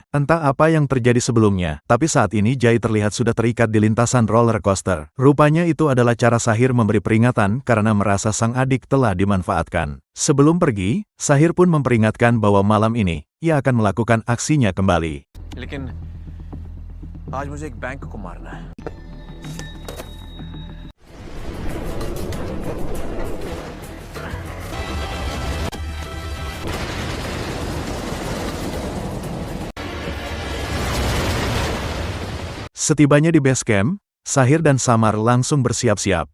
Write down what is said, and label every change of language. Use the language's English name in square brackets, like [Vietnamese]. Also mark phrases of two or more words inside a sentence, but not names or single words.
[Indonesian] Entah apa yang terjadi sebelumnya, tapi saat ini Jai terlihat sudah terikat di lintasan roller coaster. Rupanya itu adalah cara Sahir memberi peringatan karena merasa sang adik telah dimanfaatkan. Sebelum pergi, Sahir pun memperingatkan bahwa malam ini, ia akan melakukan aksinya kembali. [Hindi] लेकिन आज मुझे एक बैंक को मारना है. [Indonesian] Setibanya di base camp, Sahir dan Samar langsung bersiap-siap.